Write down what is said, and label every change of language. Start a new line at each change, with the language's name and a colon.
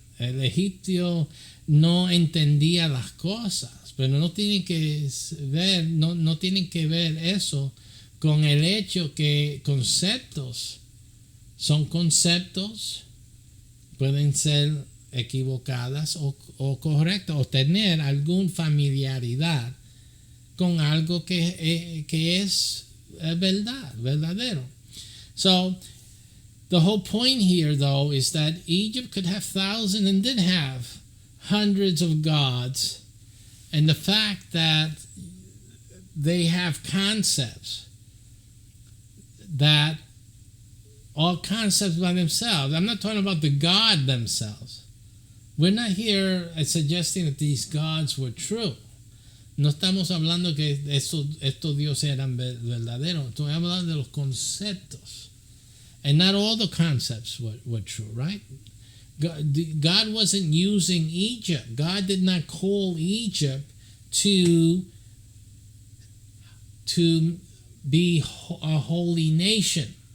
Spanish: El egipcio no entendía las cosas, pero no tienen que ver, no tienen que ver eso con el hecho que conceptos son conceptos, pueden ser equivocadas o correctas, o tener alguna familiaridad con algo que es verdadero.
English: So, the whole point here, though, is that Egypt could have thousands and did have hundreds of gods, and the fact that they have concepts that all concepts by themselves. I'm not talking about the God themselves. We're not here suggesting that these gods were true.
Spanish: No estamos hablando que estos dioses eran verdaderos. Estoy hablando de los conceptos.
English: And not all the concepts were true, right? God wasn't using Egypt. God did not call Egypt to be a holy nation.